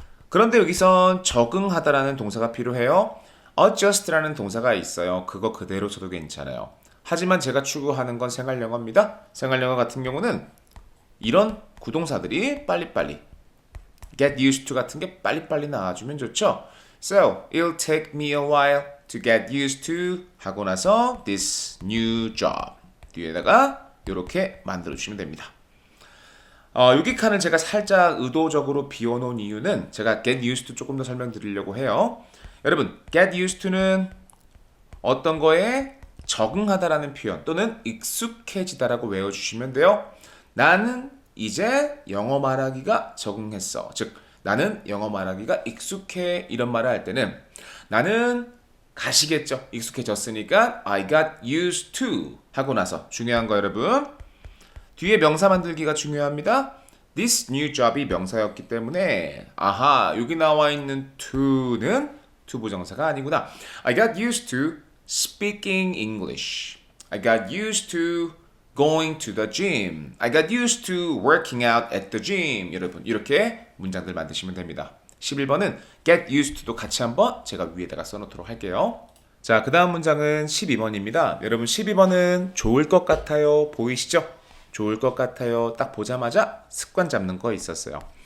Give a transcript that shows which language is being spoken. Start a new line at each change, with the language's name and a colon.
Korean: 그런데 여기선 적응하다라는 동사가 필요해요. adjust라는 동사가 있어요. 그거 그대로 써도 괜찮아요. 하지만 제가 추구하는 건 생활영어입니다. 생활영어 같은 경우는 이런 구동사들이 빨리빨리 get used to 같은 게 빨리빨리 나와주면 좋죠.
English: So, it'll take me a while to get used to
Korean: 하고 나서
English: this new job
Korean: 뒤에다가 이렇게 만들어주시면 됩니다. 여기 칸을 제가 살짝 의도적으로 비워놓은 이유는 제가 get used to 조금 더 설명드리려고 해요. 여러분, get used to는 어떤 거에 적응하다라는 표현 또는 익숙해지다라고 외워주시면 돼요. 나는 이제 영어 말하기가 적응했어. 즉, 나는 영어 말하기가 익숙해 이런 말을 할 때는 나는 가시겠죠. 익숙해졌으니까
English: I got used to
Korean: 하고 나서 중요한 거 여러분 뒤에 명사 만들기가 중요합니다.
English: This new job
Korean: 이 명사였기 때문에 아하 여기 나와 있는 to는 to 부정사가 아니구나.
English: I got used to speaking English. I got used to going to the gym. I got used to working out at the gym.
Korean: 여러분 이렇게 문장들 만드시면 됩니다. 11번은 get used to도 같이 한번 제가 위에다가 써놓도록 할게요. 자, 그 다음 문장은 12번입니다. 여러분 12번은 좋을 것 같아요. 보이시죠? 좋을 것 같아요. 딱 보자마자 습관 잡는 거 있었어요.